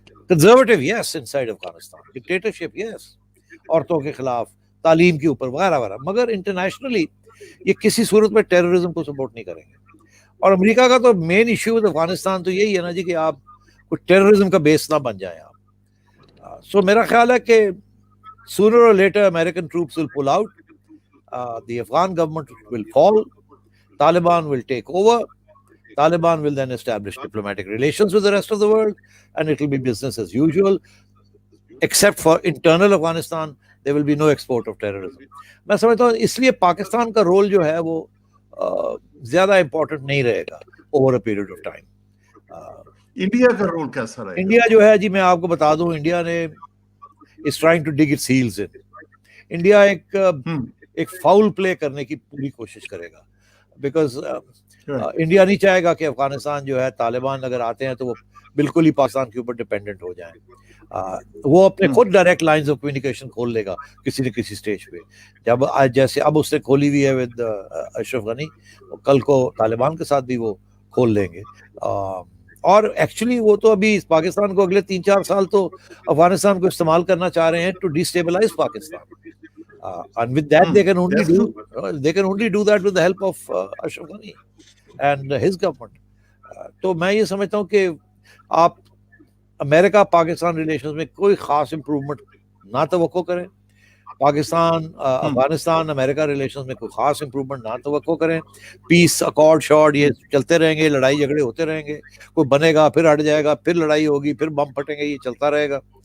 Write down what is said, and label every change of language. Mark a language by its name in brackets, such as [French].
[English] conservative yes inside Afghanistan, [Urdu] dictatorship یس, عورتوں کے خلاف, تعلیم کے اوپر وغیرہ وغیرہ, مگر انٹرنیشنلی یہ کسی صورت میں ٹیررزم کو سپورٹ نہیں کریں گے. اور امریکہ کا تو مین ایشو ود افغانستان تو یہی ہے نا جی کہ آپ کوئی ٹیررزم کا بیس نہ بن جائیں آپ. سو میرا خیال ہے کہ [English] sooner or later American troops will pull out, the Afghan government will fall, Taliban will take over, Taliban will then establish diplomatic relations with the rest of the world, and it will be business as usual, except for internal Afghanistan, there will be no export of terrorism. [Urdu] میں سمجھتا ہوں اس لیے پاکستان کا role جو ہے وہ زیادہ important نہیں رہے گا [English] Over a period of time. [Urdu] India کا رول کیسا رہے گا؟ انڈیا جو ہے جی میں آپ کو بتا دوں, انڈیا نے [English] is trying to dig its heels in. [Urdu] India ایک فاؤل پلے کرنے کی پوری کوشش کرے گا, بیکاز انڈیا نہیں چاہے گا کہ افغانستان جو ہے طالبان اگر آتے ہیں تو وہ بالکل ہی پاکستان کے اوپر ڈپینڈنٹ ہو جائیں. وہ اپنے خود ڈائریکٹ لائنز آف کمیونیکیشن کھول لے گا کسی نہ کسی سٹیج پہ. جب جیسے اب اس نے کھولی ہوئی ہے ود اشرف غنی, کل کو طالبان کے ساتھ بھی وہ کھول لیں گے. اور ایکچولی وہ تو ابھی پاکستان کو اگلے 3-4 سال تو افغانستان کو استعمال کرنا چاہ رہے ہیں [English] To destabilize Pakistan. And with that they can only do that with the help of Ashraf Ghani and his government. [Urdu] تو میں یہ سمجھتا ہوں کہ آپ امریکہ پاکستان ریلیشنز میں کوئی خاص امپروومنٹ نہ توقع کریں. پاکستان افغانستان امریکہ ریلیشنز میں کوئی خاص امپروومنٹ نہ توقع کریں. پیس اکارڈ شارڈ یہ چلتے رہیں گے, لڑائی جھگڑے ہوتے رہیں گے, کوئی بنے گا پھر ہٹ جائے گا, پھر لڑائی ہوگی, پھر بم پھٹیں گے, یہ چلتا رہے گا.